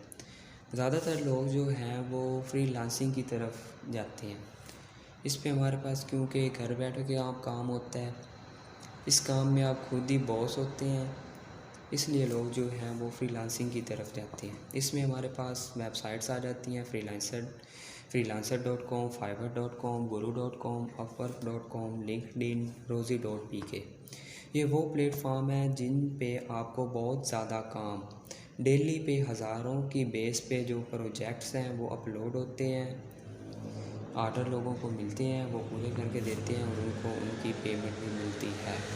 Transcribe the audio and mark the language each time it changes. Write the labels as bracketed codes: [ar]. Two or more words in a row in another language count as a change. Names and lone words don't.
[hi] ज़्यादातर लोग जो हैं वो फ्रीलांसिंग की तरफ जाते हैं। इस पे हमारे पास क्योंकि घर बैठ के आप काम होता है, इस काम में आप खुद ही बॉस होते हैं, इसलिए लोग जो हैं वो फ्रीलांसिंग की तरफ जाते हैं। इसमें हमारे पास वेबसाइट्स आ जाती हैं freelancer.com, fiverr.com, guru.com, upwork.com, linkedin, rosie.pk। ये वो प्लेटफॉर्म है जिन पे आपको बहुत ज़्यादा काम डेली पे हज़ारों की बेस पे जो प्रोजेक्ट्स हैं वो अपलोड होते हैं, ऑर्डर लोगों को मिलते हैं, वो पूरे करके देते हैं और उनको उनकी पेमेंट भी मिलती है।